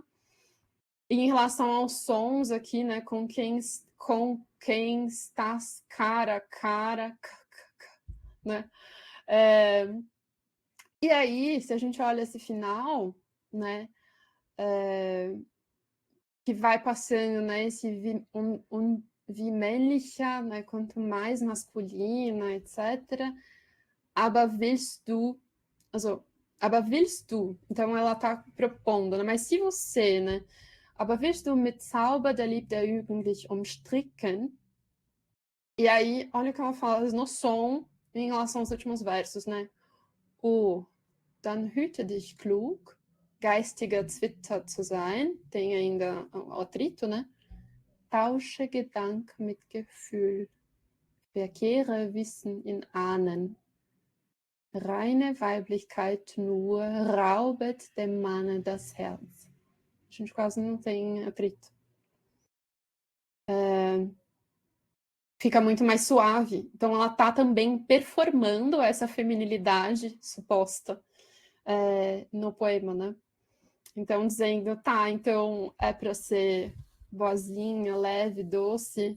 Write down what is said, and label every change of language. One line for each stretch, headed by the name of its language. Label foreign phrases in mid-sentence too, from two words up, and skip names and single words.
Portuguese: E em relação aos sons aqui, né? Com quem estás cara a cara, né? E aí, se a gente olha esse final, né? Que vai passando, né? Esse
German: wie männlicher,
Portuguese: né? Quanto mais masculina, etc.
German: Aber willst du, aber willst du?
Portuguese: Então ela está propondo, né? Mas se você, né?
German: Aber willst du mit Zauber der Liebe der Jugendlich umstricken?
Portuguese: E aí, olha o que ela fala no som em relação aos últimos versos, né?
German: Dann hüte dich klug, geistiger Zwitter zu sein,
Portuguese: tem ainda o atrito, né?
German: Tausche Gedanken mit Gefühl. Verkehre Wissen in Ahnen. Reine Weiblichkeit nur raubet dem Manne das Herz.
Portuguese: A gente quase não tem atrito. Fica muito mais suave. Então, ela tá também performando essa feminilidade suposta no poema, né? Então, dizendo, tá, então é para ser boazinha, leve, doce.